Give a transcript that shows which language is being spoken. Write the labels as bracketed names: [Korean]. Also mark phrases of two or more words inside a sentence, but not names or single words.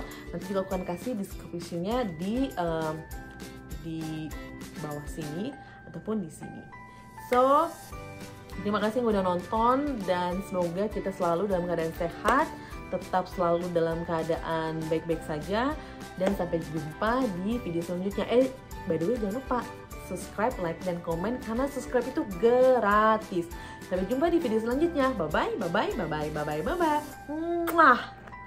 [Indonesian] Nanti juga aku akan kasih description-nya di bawah sini ataupun di sini. So, terima kasih yang udah nonton, dan semoga kita selalu dalam keadaan sehat, tetap selalu dalam keadaan baik-baik saja, dan sampai jumpa di video selanjutnya. [English] By the way, [Indonesian] jangan lupa [English] subscribe, like, [Indonesian] dan komen, karena subscribe itu gratis. Sampai jumpa di video selanjutnya. [English] Bye-bye, bye-bye, bye-bye, bye-bye, bye-bye. Mwah.